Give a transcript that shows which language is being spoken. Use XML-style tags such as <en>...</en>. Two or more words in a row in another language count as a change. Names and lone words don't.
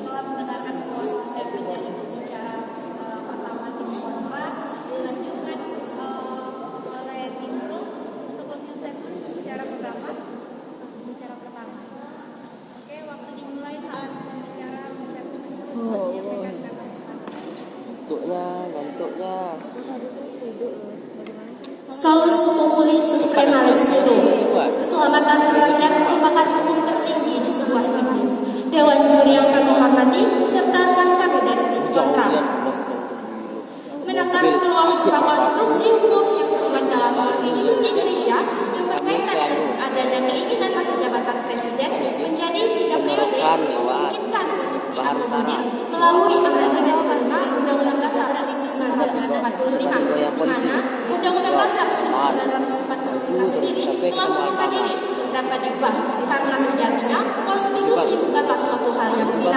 <id>Setelah mendengarkan</id> <en>closing statement</en> <id>dari pembicara pertama tim kontra, dilanjutkan oleh tim pro untuk</id> <en>closing statement</en> <id>pembicara keberapa? Pembicara pertama. Oke, waktu dimulai saat pembicara menyampaikan Ngantuknya.</id> <la>Salus populi supremalis</la> <id>itu, keselamatan rakyat merupakan hukum tertinggi di sebuah negeri. Dewan juri yang kami hormati serta rekan kami dari tim kontra menakar peluang berupa konstruksi hukum yang terbuat dalam konstitusi Indonesia yang berkaitan dengan adanya keinginan masa jabatan presiden menjadi 3 periode memungkinkan untuk diakomodir melalui amandemen kelima Undang-Undang Dasar 1945, di mana Undang-Undang Dasar 1945 sendiri telah membuka diri untuk dapat diubah karena sejatinya konstitusi bukanlah suatu hal yang final.</id>